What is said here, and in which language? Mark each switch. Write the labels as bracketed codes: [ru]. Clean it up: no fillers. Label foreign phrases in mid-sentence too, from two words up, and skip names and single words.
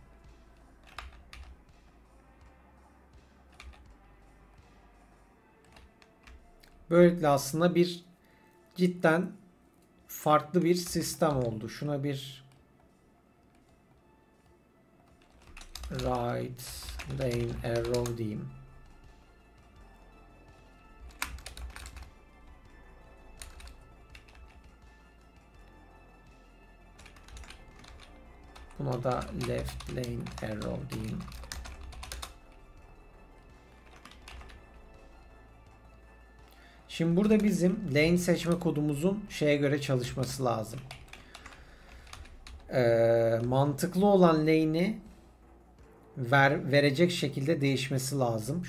[tr] Böylelikle aslında bir cidden farklı bir sistem oldu. Şuna bir [en] right lane arrow [tr] diyeyim. Buna da [en] left lane arrow [tr] diyeyim. Şimdi burada bizim lane seçme kodumuzun şeye göre çalışması lazım. Mantıklı olan lane'i verecek şekilde değişmesi lazım.